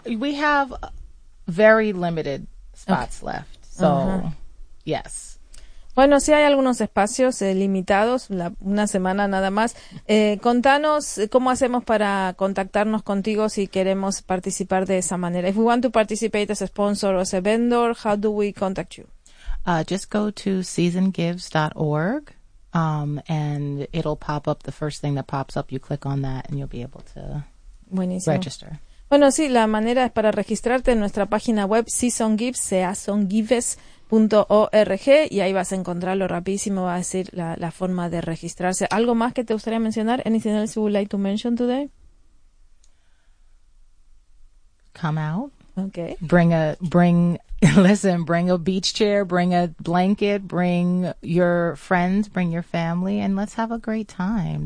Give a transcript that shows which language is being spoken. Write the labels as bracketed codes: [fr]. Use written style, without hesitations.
[en] Yeah, we have very limited spots left. So, yes. [es] Bueno, sí hay algunos espacios limitados, una semana nada más. Contanos cómo hacemos para contactarnos contigo si queremos participar de esa manera. [en] If we want to participate as a sponsor or as a vendor, how do we contact you? Just go to seasongives.org. And it'll pop up, the first thing that pops up, you click on that and you'll be able to register. [es] Bueno, sí, la manera es para registrarte en nuestra página web SeasonGives, seasongives.org, y ahí vas a encontrarlo rapidísimo, va a decir la forma de registrarse. ¿Algo más que te gustaría mencionar? [en] Anything else you would like to mention today? Come out. Okay. Bring a beach chair, bring a blanket, bring your friends, bring your family, and let's have a great time.